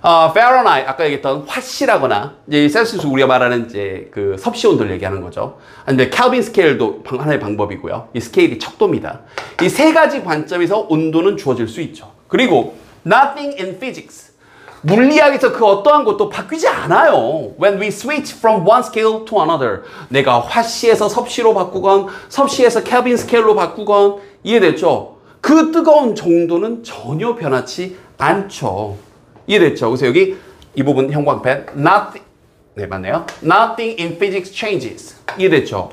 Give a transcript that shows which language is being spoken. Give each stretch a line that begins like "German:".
Korean: Fahrenheit 아까 얘기했던 화씨라거나 이제 셀시우스 우리가 말하는 이제 그 섭씨 온도를 얘기하는 거죠. 근데 켈빈 스케일도 하나의 방법이고요. 이 스케일이 척도입니다. 이 세 가지 관점에서 온도는 주어질 수 있죠. 그리고
English: nothing in physics
Korean: 물리학에서 그 어떠한 것도 바뀌지 않아요.
English: When we switch from one scale to another.
Korean: 내가 화씨에서 섭씨로 바꾸건 섭씨에서 켈빈 스케일로 바꾸건 이해됐죠? 그 뜨거운 정도는 전혀 변하지 않죠. 이해됐죠? 그래서 여기 이 부분 형광펜 nothing 맞네요.
English: Nothing in physics changes.
Korean: 이해됐죠?